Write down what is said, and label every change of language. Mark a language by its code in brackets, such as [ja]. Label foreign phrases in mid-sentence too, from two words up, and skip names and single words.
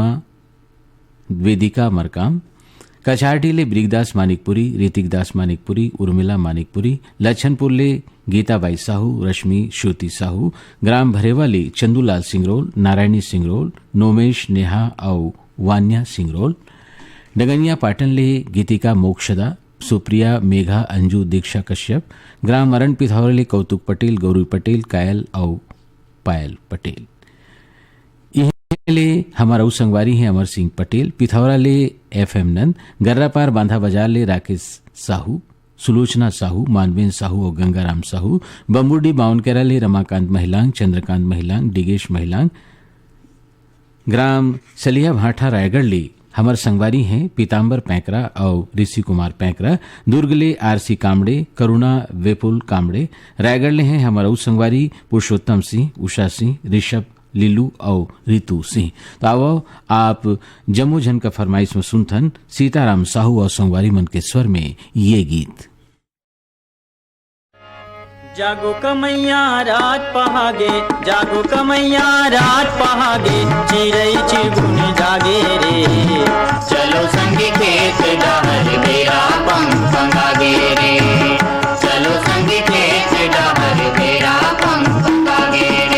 [hne] वेदिका मरकाम, कछारटी ले ब्रिगदास मानिकपुरी, ऋतिक दास मानिकपुरी, उर्मिला मानिकपुरी, लच्छनपुर ले गीताबाई साहू, रश्मि श्रुति साहू, ग्राम भरेवा ले चंदूलाल सिंगरोल, नारायणी सिंगरोल, नोमेश नेहा और वान्या सिंगरोल, डगनिया पाटन ले गीतिका मोक्षदा, सुप्रिया मेघा अंजू दीक्षा कश्यप, ग्राम अरण पिथौरा ले कौतुक पटेल, गौरी पटेल, कायल और पायल पटेल। ले हमारा उस संगवारी है अमर सिंह पटेल, पिथौरा ले FM नंद, गर्रापार बांधा बाजार ले राकेश साहू, सुलोचना साहू, मानवेन साहू और गंगाराम साहू, बम्बुडी बावनकेरा ले रमाकांत महिलांग, चंद्रकांत महिलांग, डिगेश महिलांग, ग्राम सलिया भाठा रायगढ़ ले हमार संगवारी हैं पीताम्बर पैंकरा और ऋषि कुमार पैंकरा, दुर्ग ले RC कामड़े, करुणा वेपुल कामड़े, रायगढ़ ले हैं हमारा उस संगवारी पुरुषोत्तम सिंह, उषा सिंह, ऋषभ लीलू और रितु सिंह। तो आओ आप जम्मू जन का फरमाइश में सुनथन सीताराम साहू और संगवारी मन के स्वर में ये गीत। जागो कमैया रात पहागे, जागो कमैया रात पहागे, चिड़ै चिरगुन जागे रे, चलो संगी खेत डहर बेरा पंख फंगागे रे, चलो संगी खेत डहर बेरा पंख फंगागे रे।